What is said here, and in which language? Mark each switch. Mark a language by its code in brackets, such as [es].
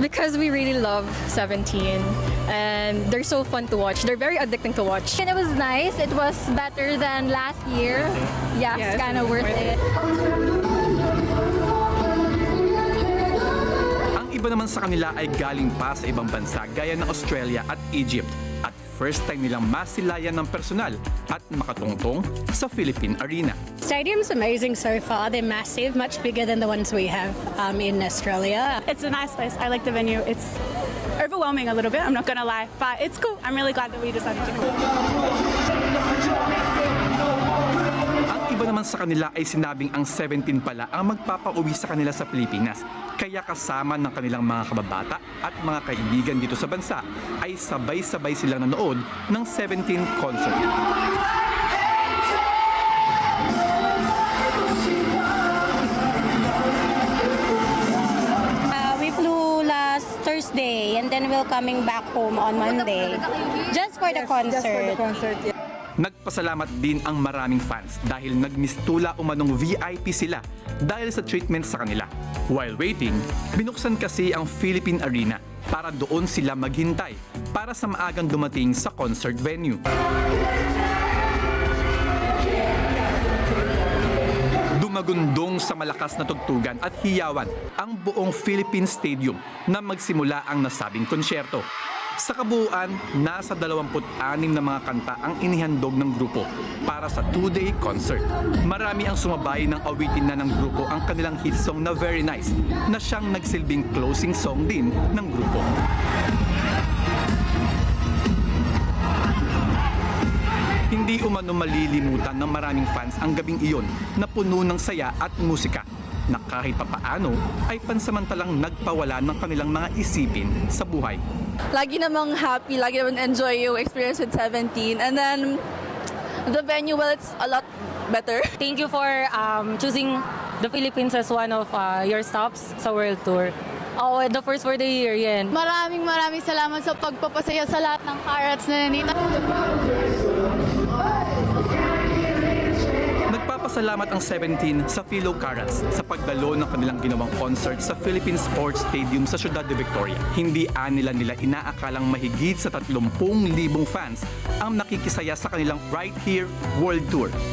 [en] Because we really love 17 and they're so fun to watch. They're very addicting to watch. And it was nice. It was better than last year. Yeah, it's kind of worth it. [tl] Ang iba naman sa kanila ay galing pa sa ibang bansa gaya ng Australia at Egypt. At first time nilang masilayan ng personal at makatungtong sa Philippine Arena. [en] Stadium's amazing so far. They're massive, much bigger than the ones we have in Australia. It's a nice place. I like the venue. It's overwhelming a little bit, I'm not going to lie, but it's cool. I'm really glad that we decided to go. [tl] Ang iba naman sa kanila ay sinabing ang 17 pala ang magpapauwi sa kanila sa Pilipinas. Kaya kasama ng kanilang mga kababata at mga kaibigan dito sa bansa ay sabay-sabay silang nanood ng 17 concert. [en] We flew last Thursday and then we're coming back home on Monday. Just for the concert. [tl] Nagpasalamat din ang maraming fans dahil nagmistula umanong VIP sila dahil sa treatment sa kanila. [en] While waiting, [tl] binuksan kasi ang Philippine Arena para doon sila maghintay para sa maagang dumating sa concert venue. Dumagundong sa malakas na tugtugan at hiyawan ang buong Philippine Stadium na magsimula ang nasabing konsyerto. Sa kabuuan, nasa 26 na mga kanta ang inihandog ng grupo para sa 2-day concert. Marami ang sumabay ng awitin na ng grupo ang kanilang hit song na Very Nice na siyang nagsilbing closing song din ng grupo. Hindi umano malilimutan ng maraming fans ang gabing iyon na puno ng saya at musika na kahit papaano ay pansamantalang nagpawala ng kanilang mga isipin sa buhay. Lagi namang happy, lagi namang enjoy yung [en] experience with 17. And then, the venue, well, it's a lot better. Thank you for choosing the Philippines as one of your stops sa World Tour. Oh, the first for the year, yan. [tl] Maraming salamat sa pagpapasaya sa lahat ng Carrots na nandito. Nagpapasalamat ang 17 sa fellow Carrots sa pagdalo ng kanilang ginawang concert sa Philippine Sports Stadium sa Ciudad de Victoria. Hindi nila inaakalang mahigit sa 30,000 fans ang nakikisaya sa kanilang Right Here World Tour.